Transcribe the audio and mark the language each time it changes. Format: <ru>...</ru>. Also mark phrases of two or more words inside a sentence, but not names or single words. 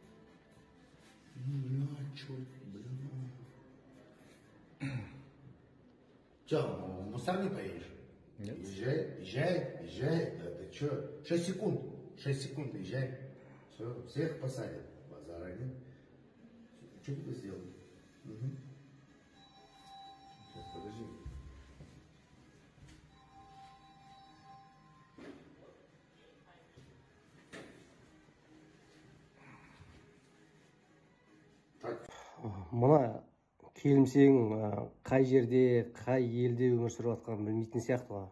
<ru>Че, в мусор не поедешь? Нет. Езжай. Да ты че? 6 секунд, езжай. Все, всех посадят. Базара нет. Что ты сделал? Сейчас, подожди.</ru> <kk>Мұна келімсең қай жерде, қай елде өмір сүріп жатқанын білмейтін сияқты ғой.</kk>